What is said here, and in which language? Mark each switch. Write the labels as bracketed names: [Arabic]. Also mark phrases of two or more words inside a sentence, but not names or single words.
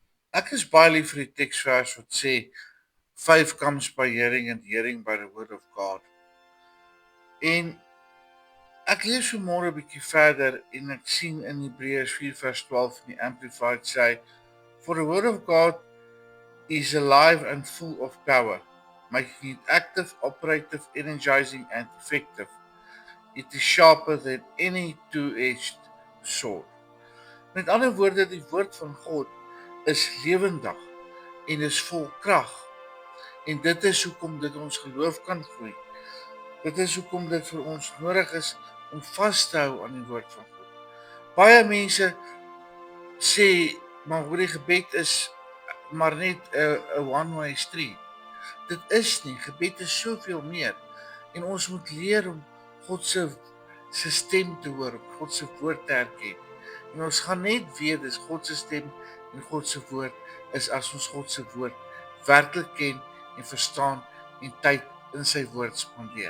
[Afrikaans] Ek is baie lief vir die teksvers wat sê, [English] faith comes by hearing and hearing by the word of God. [Afrikaans] En ek lees vanmôre 'n bietjie verder en ek sien in Hebreërs 4 vers 12 in die Amplified sê, [English] for the word of God is alive and full of power, making it active, operative, energizing and effective. It is sharper than any two-edged sword. [Afrikaans] Met ander woorde, die woord van God is lewendig en is vol krag. En dit is hoekom dit ons geloof kan groei. Dit is hoekom dit vir ons nodig is om vas te hou aan die woord van God. Baie mense sê maar hoe die gebed is maar net 'n [English] one-way street. [Afrikaans] Dit is nie, gebed is soveel meer en ons moet leer om God se stem te hoor, God se woord te herken. En ons gaan net weet dis God se stem en God se woord is as ons God se woord werklik ken en verstaan en tyd in sy woord spandeer.